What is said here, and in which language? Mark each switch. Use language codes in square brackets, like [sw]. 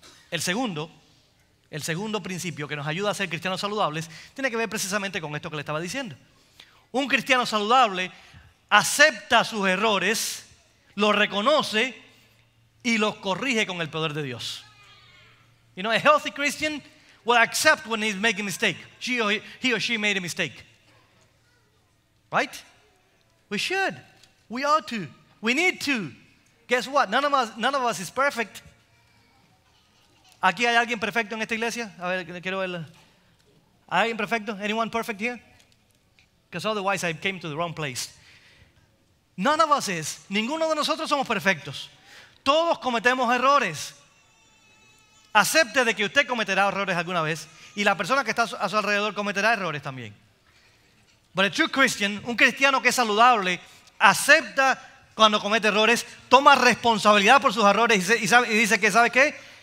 [es] El segundo principio que nos ayuda a ser cristianos saludables tiene que ver precisamente con esto que le estaba diciendo. Un cristiano saludable acepta sus errores, los reconoce y los corrige con el poder de Dios. [en] You know, a healthy Christian will accept when he's making a mistake. He or she made a mistake. Right? We should. We ought to. We need to. Guess what? None of us is perfect. [es] ¿Aquí hay alguien perfecto en esta iglesia? A ver, quiero verla. ¿Hay alguien perfecto? [en] Anyone perfect here? Because otherwise I came to the wrong place. None of us is. [es] Ninguno de nosotros somos perfectos. Todos cometemos errores. Acepte de que usted cometerá errores alguna vez y la persona que está a su alrededor cometerá errores también. [en] But a true Christian, [es] un cristiano que es saludable, acepta cuando comete errores, toma responsabilidad por sus errores y dice que, ¿sabe qué?